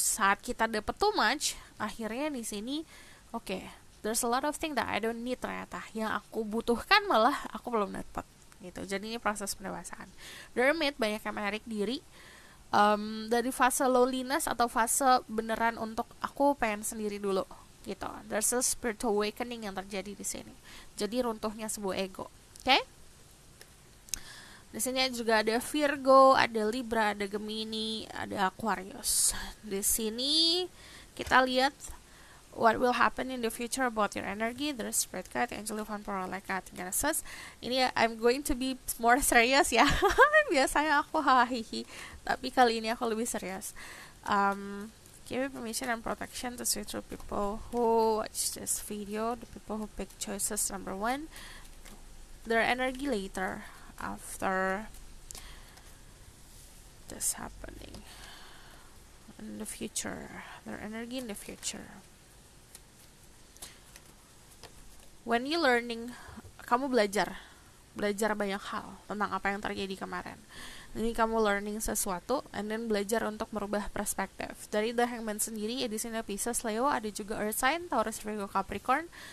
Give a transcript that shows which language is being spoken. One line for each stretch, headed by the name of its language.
Indonesian: Saat kita dapat
English: too much,
Indonesian: akhirnya di sini
English: okay, there's a lot of things that I don't need
Indonesian: ternyata. Yang aku butuhkan malah aku belum dapat gitu. Jadi ini proses pendewasaan. The Hermit banyak yang menarik diri dari fase loneliness atau fase beneran untuk aku pengen sendiri dulu gitu.
English: There's a spiritual awakening
Indonesian: yang terjadi di sini. Jadi runtuhnya sebuah ego. Okay? Di sini juga ada Virgo, ada Libra, ada Gemini, ada Aquarius. Di sini kita lihat
English: what will happen in the future about your energy. There's Spirit Guide, Angel of Unparalleled Genesis.
Indonesian: Ini
English: I'm going to be more serious ya.
Indonesian: Biasanya aku hahihi, tapi kali ini aku lebih serius.
English: Give me permission and protection to see through people who watch this video, the people who pick choices number 1, their energy later after this happening in the future, their energy in the future. When you learning,
Indonesian: kamu belajar banyak hal tentang apa yang terjadi kemarin. Ini kamu learning sesuatu
English: and then
Indonesian: belajar untuk merubah perspektif. Dari The Hangman sendiri ya, di sini Pisces, Leo, ada juga Earth sign, Taurus, Virgo, Capricorn.